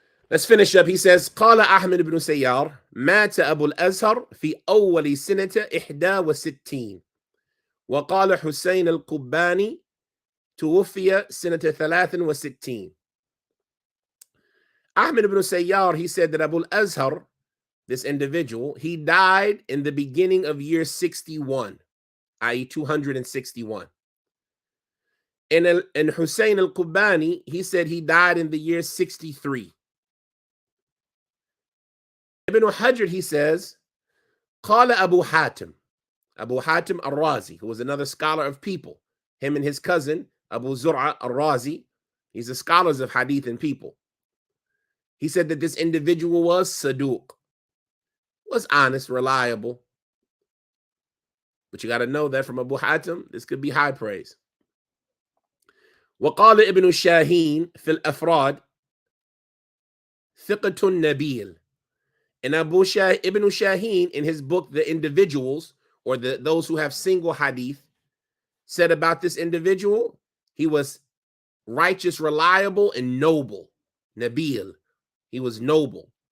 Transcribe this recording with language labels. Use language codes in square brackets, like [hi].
[en] Let's finish up. He says, [ar] قال أحمد بن سيار مات أبو الأزهر في أول سنة 61 وقال حسين القباني توفي سنة 63. [en] Ahmad ibn Sayyar, he said that Abu al-Azhar, this individual, he died in the beginning of year 61, i.e. 261. And Hussein al-Qubani, he said he died in the year 63. Ibn Hajar, he says, قال Abu Hatim al-Razi, who was another scholar of people, him and his cousin, Abu Zur'a al-Razi, he's the scholars of hadith and people. He said that this individual was Saduq, was honest, reliable. But you got to know that from Abu Hatim, this could be high praise. [ar] وقال ابن شاهين في الأفراد ثقة نبيل. [en] And Ibn Shaheen, in his book, The Individuals, or those who have single hadith, said about this individual, he was righteous, reliable, and noble. Nabil. He was noble.